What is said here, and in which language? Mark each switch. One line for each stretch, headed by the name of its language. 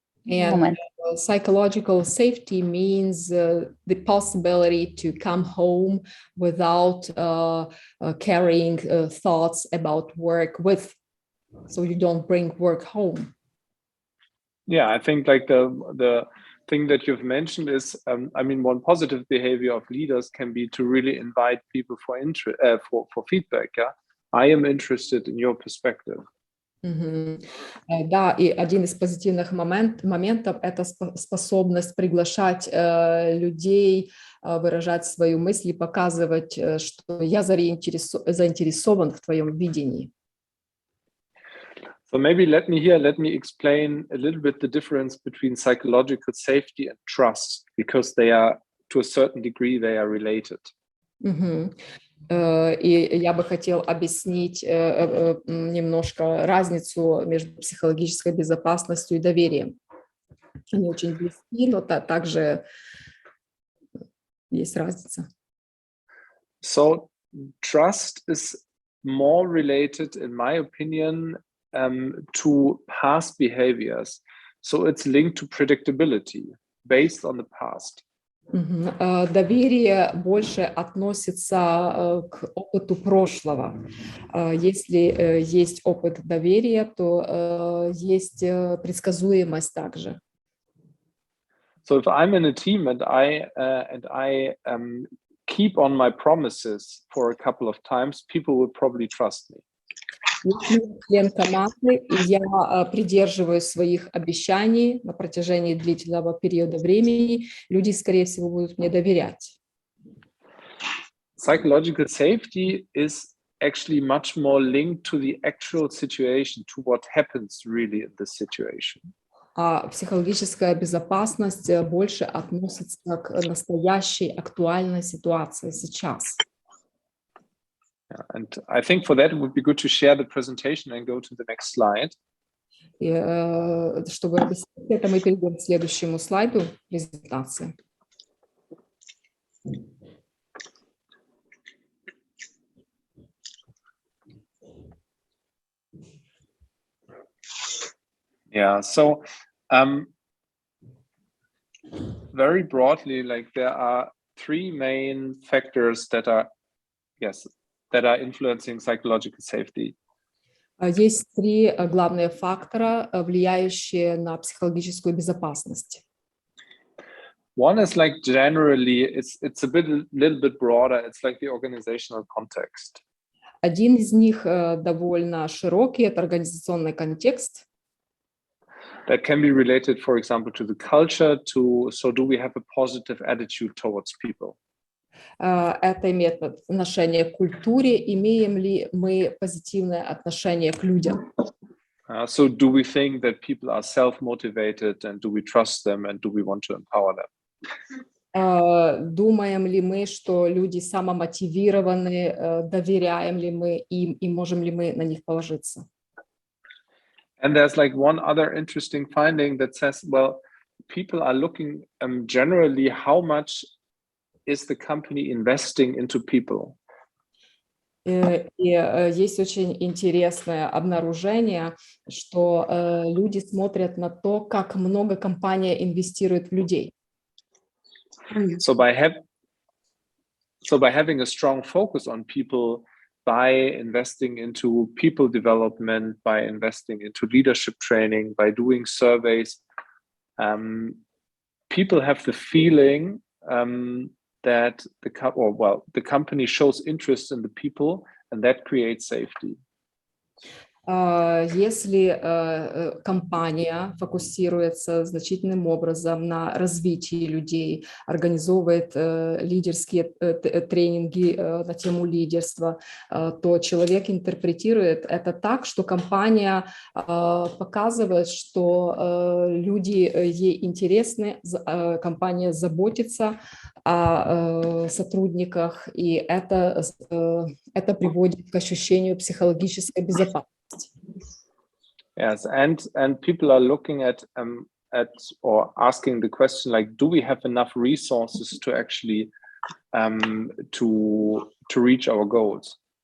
English: And psychological safety means the possibility to come home without carrying thoughts about work with, so you don't bring work home. Yeah, I think like the thing that you've mentioned is, I mean, one positive behavior of leaders can be to really invite people for feedback. Yeah, I am interested in your perspective.
Russian: Да, и один из позитивных моментов – это способность приглашать людей, выражать свои мысли, показывать, что я заинтересован в твоем видении.
English: So maybe let me explain a little bit the difference between psychological safety and trust, because they are to a certain degree they are related.
Russian: И я бы хотел объяснить немножко разницу между психологической безопасностью и доверием. Они очень близки, но также есть разница.
English: So trust is more related, in my opinion, to past behaviors. So it's linked to predictability based on the past.
Russian: Доверие больше относится к опыту прошлого. Если есть опыт доверия, то есть предсказуемость также.
English: So if I'm in a team and I keep on my promises for a couple of times, people will probably trust me.
Russian: Если я член команды, и я придерживаюсь своих обещаний на протяжении длительного периода времени, люди, скорее всего, будут мне доверять.
English: Psychological safety is actually much more linked to the actual situation, to what happens really in this situation.
Russian: А психологическая безопасность больше относится к настоящей актуальной ситуации сейчас.
English: And I think for that it would be good to share the presentation and go to the next slide.
Russian: И, чтобы объяснить это, мы перейдем к следующему слайду презентации.
English: Yeah, so very broadly, like there are three main factors that are influencing psychological safety.
Russian: Есть три главные фактора, влияющие на психологическую безопасность.
English: One is like generally, it's a little bit broader. It's like the organizational context.
Russian: Один из них довольно широкий, это организационный контекст.
English: That can be related, for example, to the culture, so do we have a positive attitude towards people?
Russian: Это имеет отношение к культуре, имеем ли мы позитивное отношение к людям.
English: So do we think that people are self-motivated, and do we trust them, and do we want to empower them?
Russian: Думаем ли мы, что люди самомотивированы, доверяем ли мы им и можем ли мы на них положиться?
English: And there's like one other interesting finding that says, well, people are looking generally how much is the company investing into people.
Russian: И есть очень интересное обнаружение, что люди смотрят на то, как много компания инвестирует в людей.
English: So by having a strong focus on people, by investing into people development, by investing into leadership training, by doing surveys, people have the feeling that the company shows interest in the people, and that creates safety.
Russian: Если компания фокусируется значительным образом на развитии людей, организовывает лидерские тренинги на тему лидерства, то человек интерпретирует это так, что компания показывает, что люди ей интересны, компания заботится о сотрудниках, и это приводит к ощущению психологической безопасности.
English: Yes, and people are looking at or asking the question like, do we have enough resources to actually to reach our goals?